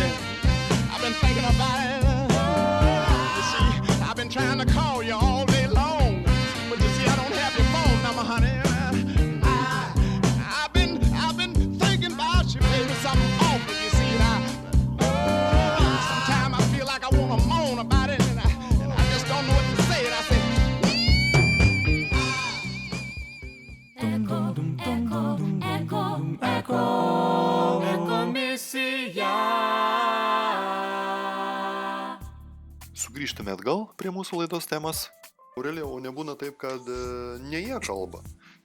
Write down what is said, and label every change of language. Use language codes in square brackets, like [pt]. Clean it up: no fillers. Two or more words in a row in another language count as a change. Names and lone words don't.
[en] I've been thinking about it. You see, I've been trying to call you all day long, but you see, I don't have your phone number, honey. I've been thinking about you, baby. Something awful, you see. Sometimes I feel like I want to moan about it, and I just don't know what to say. And I say, [lt] Sugrįžtame atgal prie mūsų laidos temas. Aurelija, o nebūna taip, kad ne jie kalba.